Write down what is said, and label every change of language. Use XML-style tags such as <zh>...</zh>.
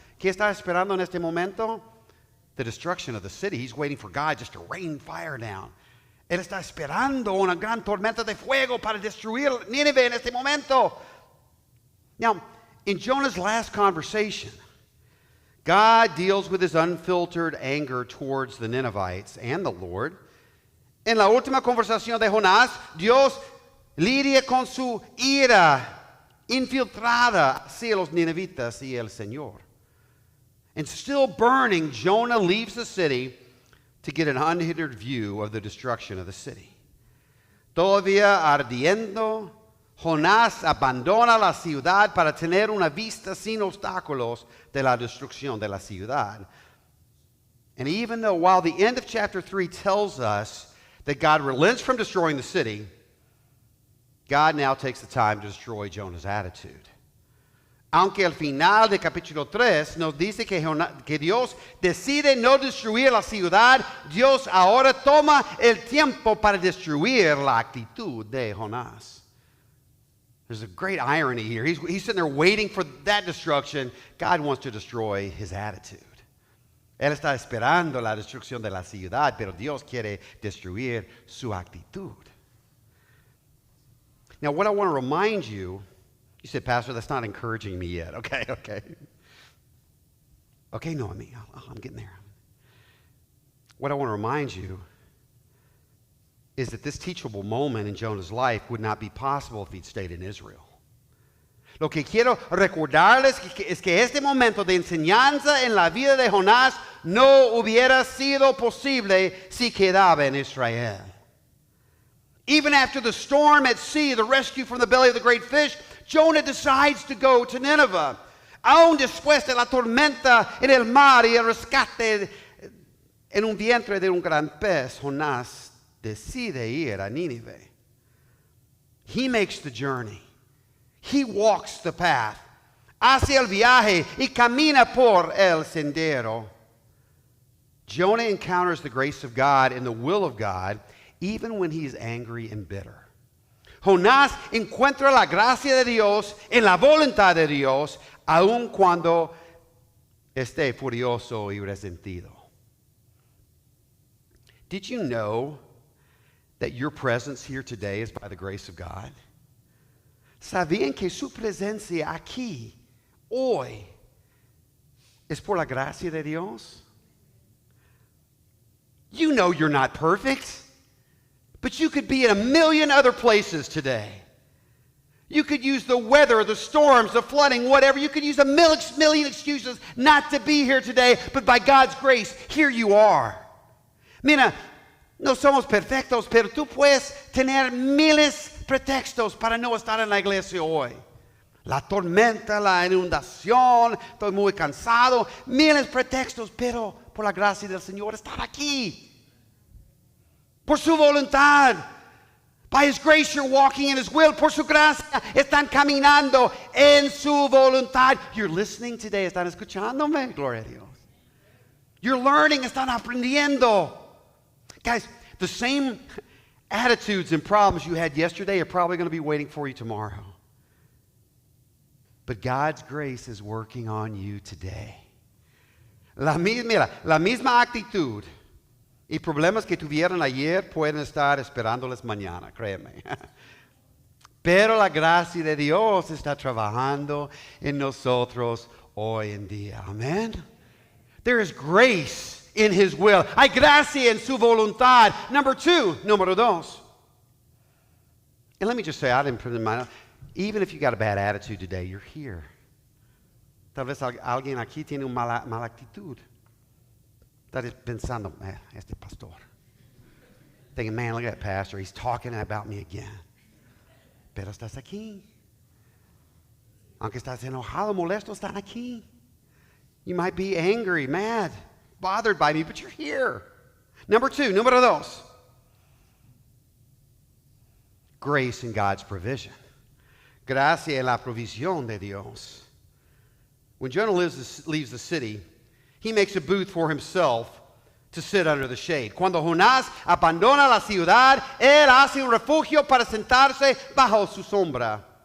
<es>¿Qué está esperando en este momento?</es> <en>The destruction of the city. He's waiting for God just to rain fire down.</en> <es>Él está esperando una gran tormenta de fuego para destruir Nínive en este momento.</es> <en>Now, in Jonah's last conversation, God deals with his unfiltered anger towards the Ninevites and the Lord.</en> <es>En la última conversación de Jonás, Dios lidia con su ira infiltrada hacia los ninivitas y el Señor.</es> <en>And still burning, Jonah leaves the city to get an unhindered view of the destruction of the city.</en> <es>Todavía ardiendo, Jonás abandona la ciudad para tener una vista sin obstáculos de la destrucción de la ciudad.</es> <en>And even though while the end of chapter 3 tells us that God relents from destroying the city, God now takes the time to destroy Jonah's attitude.</en> <es>Aunque al final del capítulo 3 nos dice que Dios decide no destruir la ciudad, Dios ahora toma el tiempo para destruir la actitud de Jonás.</es> <en>There's a great irony here. He's sitting there waiting for that destruction. God wants to destroy his attitude.</en> <es>Él está esperando la destrucción de la ciudad, pero Dios quiere destruir su actitud.</es> <en>Now, what I want to remind you, you said, Pastor, that's not encouraging me yet. Okay. Okay, Noemi, I'm getting there. What I want to remind you is that this teachable moment in Jonah's life would not be possible if he'd stayed in Israel.</en> <es>Lo que quiero recordarles es que este momento de enseñanza en la vida de Jonás no hubiera sido posible si quedaba en Israel.</es> <en>Even after the storm at sea, the rescue from the belly of the great fish, Jonah decides to go to Nineveh.</en> <es>Aún después de la tormenta en el mar y el rescate en un vientre de un gran pez, Jonás decide ir a Nínive.</es> <en>He makes the journey. He walks the path.</en> <es>Hace el viaje y camina por el sendero.</es> <en>Jonah encounters the grace of God and the will of God even when he is angry and bitter.</en> <es>Jonás encuentra la gracia de Dios en la voluntad de Dios aun cuando esté furioso y resentido.</es> <en>Did you know that your presence here today is by the grace of God?</en> <es>¿Sabían que su presencia aquí, hoy, es por la gracia de Dios?</es> <en>You know you're not perfect, but you could be in a million other places today. You could use the weather, the storms, the flooding, whatever. You could use a million excuses not to be here today, but by God's grace, here you are.</en> <es>Mira, no somos perfectos, pero tú puedes tener miles pretextos para no estar en la iglesia hoy. La tormenta, la inundación, estoy muy cansado, miles pretextos, pero por la gracia del Señor estar aquí. Por su voluntad.</es> <en>By His grace you're walking in His will.</en> <es>Por su gracia están caminando en su voluntad.</es> <en>You're listening today,</en> <es>están escuchándome. Gloria a Dios.</es> <en>You're learning,</en> <es>están aprendiendo.</es> <en>Guys, the same attitudes and problems you had yesterday are probably going to be waiting for you tomorrow. But God's grace is working on you today.</en> <es>La misma actitud y problemas que tuvieron ayer pueden estar esperándoles mañana, créeme. Pero la gracia de Dios está trabajando en nosotros hoy en día.</es> <en>Amen. There is grace in His will.</en> <es>Hay gracia en su voluntad. Número dos.</es> <en>And let me just say, I didn't put it in mind, even if you got a bad attitude today, you're here.</en> <es>Tal vez alguien aquí tiene una mala actitud. Está pensando, man, este pastor.</es> <en>Thinking, man, look at that pastor. He's talking about me again.</en> <es>Pero estás aquí. Aunque estás enojado, molesto, están aquí.</es> <en>You might be angry, mad, bothered by me, but you're here. Number two,</en> <es>número dos.</es> <en>Grace in God's provision.</en> <es>Gracia en la provisión de Dios.</es> <en>When Jonah leaves the city, he makes a booth for himself to sit under the shade.</en> <es>Cuando Jonás abandona la ciudad, él hace un refugio para sentarse bajo su sombra.</es>